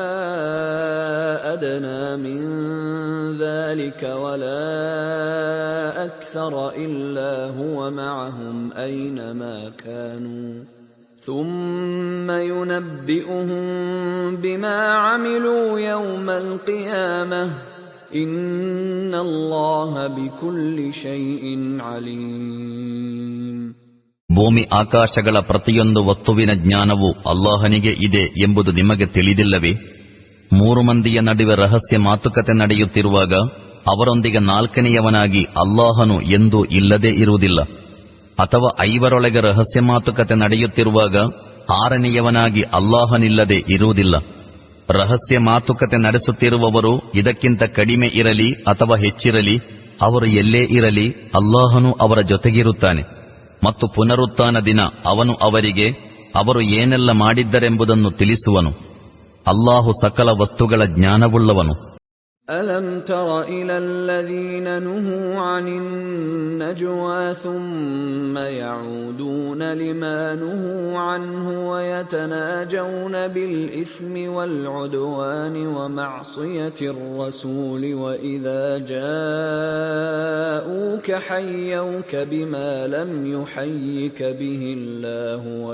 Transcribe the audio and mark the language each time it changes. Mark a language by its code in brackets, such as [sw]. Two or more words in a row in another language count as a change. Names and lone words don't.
[ar] أدنى من ذلك ولا أكثر إلا هو معهم أينما كانوا ثم ينبئهم بما عملوا يوم القيامة إن الله بكل شيء عليم. [kn] ಭೂಮಿ ಆಕಾಶಗಳ ಪ್ರತಿಯೊಂದು ವಸ್ತುವಿನ ಜ್ಞಾನವು ಅಲ್ಲಾಹನಿಗೆ ಇದೆ ಎಂಬುದು ನಿಮಗೆ ತಿಳಿದಿಲ್ಲವೇ? 3 ಮಂದಿಯ ನಡುವೆ ರಹಸ್ಯ ಮಾತುಕತೆ ನಡೆಯುತ್ತಿರುವಾಗ ಅವರೊಂದಿಗೆ 4ನೇಯವನಾಗಿ ಅಲ್ಲಾಹನು ಎಂದೂ ಇಲ್ಲದೇ ಇರುವುದಿಲ್ಲ. ಅಥವಾ 5ರೊಳಗೆ ರಹಸ್ಯ ಮಾತುಕತೆ ನಡೆಯುತ್ತಿರುವಾಗ 6ನೇಯವನಾಗಿ ಅಲ್ಲಾಹನಿಲ್ಲದೆ ಇರುವುದಿಲ್ಲ. ರಹಸ್ಯ ಮಾತುಕತೆ ನಡೆಸುತ್ತಿರುವವರು ಇದಕ್ಕಿಂತ ಕಡಿಮೆ ಇರಲಿ ಅಥವಾ ಹೆಚ್ಚಿರಲಿ, ಅವರು ಎಲ್ಲೇ ಇರಲಿ ಅಲ್ಲಾಹನು ಅವರ ಜೊತೆಗಿರುತ್ತಾನೆ. ಮತ್ತು ಪುನರುತ್ಥಾನ ದಿನ ಅವನು ಅವರಿಗೆ ಅವರು ಏನೆಲ್ಲ ಮಾಡಿದ್ದರೆಂಬುದನ್ನು ತಿಳಿಸುವನು. ಅಲ್ಲಾಹು ಸಕಲ ವಸ್ತುಗಳ ಜ್ಞಾನವುಳ್ಳವನು. [ar] ألم تر إلى الذين نهوا عن النجوى ثم يعودون لما نهوا عنه ويتناجون بالإثم والعدوان ومعصية الرسول وإذا جاءوك حيوك بما لم يحيك به الله